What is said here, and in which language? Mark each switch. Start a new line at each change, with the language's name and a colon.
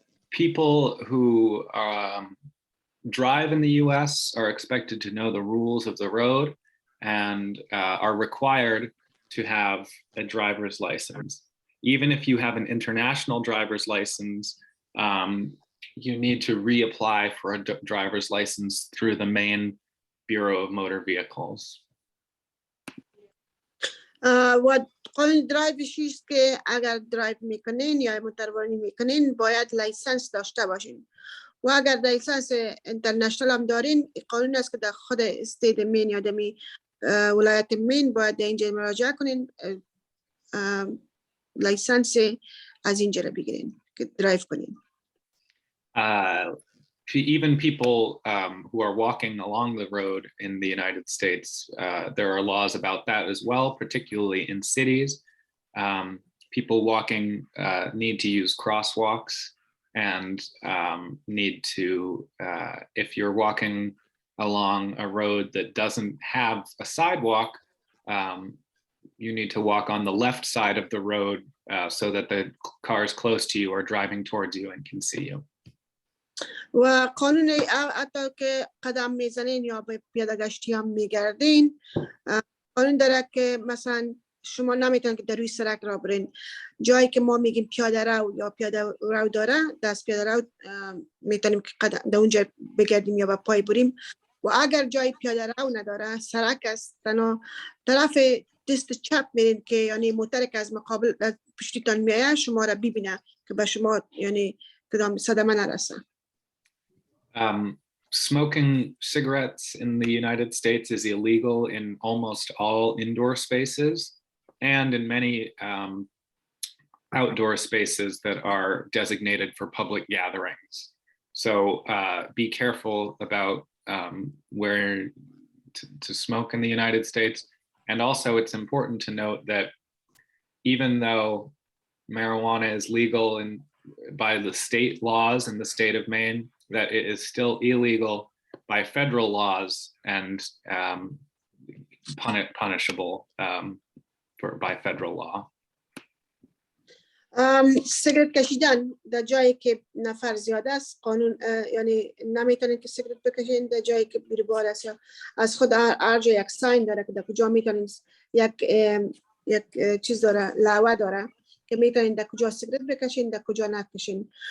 English: People who drive in the US are expected to know the rules of the road and are required to have a driver's license. Even if you have an international driver's license, you need to reapply for a driver's license through the Maine Bureau of Motor Vehicles.
Persian: و قانون درایوش است که اگر درایو میکنین یا موتوررانی میکنین باید لایسنس داشته باشین و اگر لایسنس اینترنشنال هم دارین قانون است که در خود استیت مین یا دمی ولایت مین باید اینجا مراجعه کنین لایسنس از اینجا را بگیرین که درایو کنین.
English: Even people who are walking along the road in the United States, there are laws about that as well, particularly in cities. People walking need to use crosswalks and need to, if you're walking along a road that doesn't have a sidewalk, you need to walk on the left side of the road so that the cars close to you are driving towards you and can see you.
Persian: و قانون حتی که قدم میزنین یا به پیاده گشتی هم میگردین قانون داره که مثلا شما نمیتونید که در روی سرک را برین. جایی که ما میگیم پیاده رو یا پیاده رو داره، دست پیاده رو میتونیم که قدم در اونجا بگردیم یا با پای بریم. و اگر جای پیاده رو نداره، سرک است، تنها طرف دست چپ میرین که یعنی موتر که از مقابل پشتیتان میایه شما را ببینه که به شما یعنی کدام صدمه نرسه.
English: Smoking cigarettes in the United States is illegal in almost all indoor spaces and in many outdoor spaces that are designated for public gatherings. So be careful about where to smoke in the United States. And also it's important to note that even though marijuana is legal by the state laws in the state of Maine, that it is still illegal by federal laws and punishable by federal law.
Persian: سیگرت کشیدن در جایی که نفر زیاد است قانون یعنی نمیتونید که سیگرت بکشین در جایی که بیربار است یا از خود هر جا یک ساین داره که در کجا میتونید یک چیز داره لوحه داره که میتونید در کجا سیگرت بکشین در کجا نکشین.